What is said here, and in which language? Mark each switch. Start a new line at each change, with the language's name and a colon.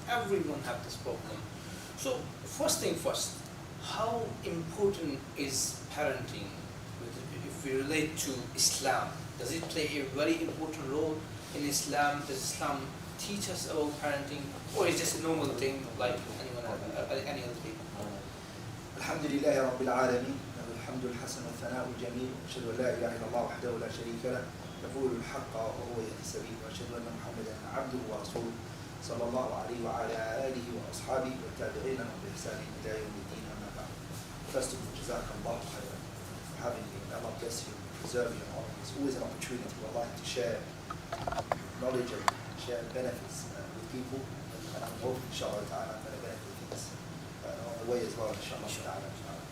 English: Everyone have this problem. So first thing first, how important is parenting? If we relate to Islam, does it play a very important role in Islam? Does Islam teach us about parenting, or is it just a normal thing like any other thing?
Arabic: Alhamdulillahi Rabbil Alameen. الحمد الحسن والثناء الجميل واشهد ان لا اله الا الله وحده لا شريك له يقول الحق وهو يهدي السبيل واشهد ان محمدا عبده ورسوله صلى الله عليه وعلى اله واصحابه والتابعين لهم باحسان الى يوم الدين اما بعد.
English: First of all,
Arabic: جزاك الله خيرا
English: for having me. Allah bless you, preserve you, and honor you. It's always an opportunity for Allah to share knowledge and share benefits with people, and I'm hoping inshallah ta'ala I'm going to benefit things on the way as well inshallah ta'ala.